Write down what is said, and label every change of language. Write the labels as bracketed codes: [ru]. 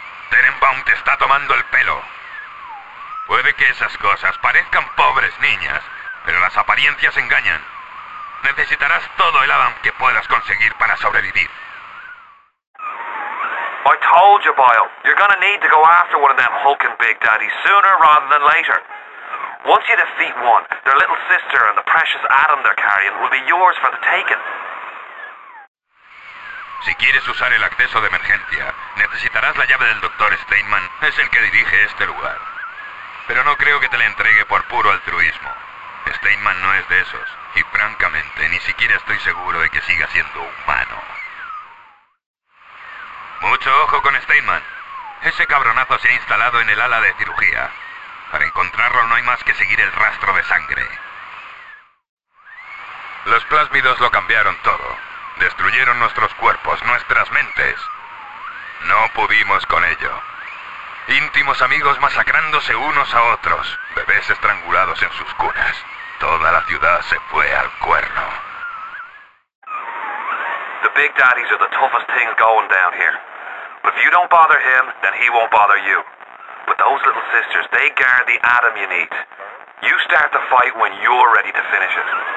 [es] Tenenbaum te está tomando el pelo. Puede que esas cosas parezcan pobres niñas, pero las apariencias engañan. Necesitarás todo el Adam que puedas conseguir para sobrevivir. [en] I told you, Boyle. You're gonna need to go after one of them hulking big daddies sooner rather than later. Once you defeat one, their little sister and the precious Adam they're carrying will be yours for the taking. [es] Si quieres usar el acceso de emergencia, necesitarás la llave del Dr. Steinman, es el que dirige este lugar. Pero no creo que te la entregue por puro altruismo. Steinman no es de esos, y francamente, ni siquiera estoy seguro de que siga siendo humano. Mucho ojo con Steinman. Ese cabronazo se ha instalado en el ala de cirugía. Para encontrarlo no hay más que seguir el rastro de sangre. Los plásmidos lo cambiaron todo. Destruyeron nuestros cuerpos, nuestras mentes. No pudimos con ello. Íntimos amigos masacrándose unos a otros. Bebés estrangulados en sus cunas. Toda la ciudad se fue al cuerno. [en] The Big Daddies are the toughest things going down here. But if you don't bother him, then he won't bother you. But those little sisters, they guard the Adam you need. You start the fight when you're ready to finish it.